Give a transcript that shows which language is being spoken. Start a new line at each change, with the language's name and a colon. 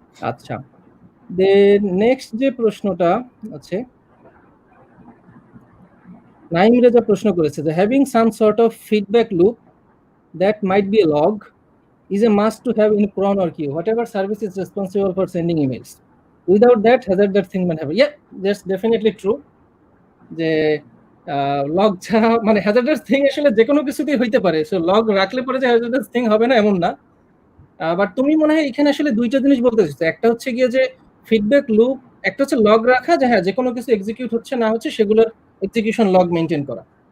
Bangla: আচ্ছা, দেন নেক্সট যে প্রশ্নটা আছে নাইম রেজা প্রশ্ন করেছে যে
English: Having some sort of feedback loop that might be a log is a must to have in cron or queue, whatever service is responsible for sending emails. Without that, hazardous thing might happen. Yeah, that's definitely true.
Bangla: যে log ছাড়া মানে hazardous thing আসলে যে কোনো কিছুতেই হইতে পারে, so log রাখলে পরে যে হ্যাজার্ডাস থিং হবে না এমন না। বাট তুমি মনে হয় এখানে আসলে দুইটা জিনিস বলতে চাইছো, একটা হচ্ছে গিয়ে যে ফিডব্যাক লুপ, একটা হচ্ছে লগ রাখা যে হ্যাঁ যে কোনো কিছু এক্সিকিউট হচ্ছে না হচ্ছে সেগুলোর এক্সিকিউশন লগ মেনটেন করা।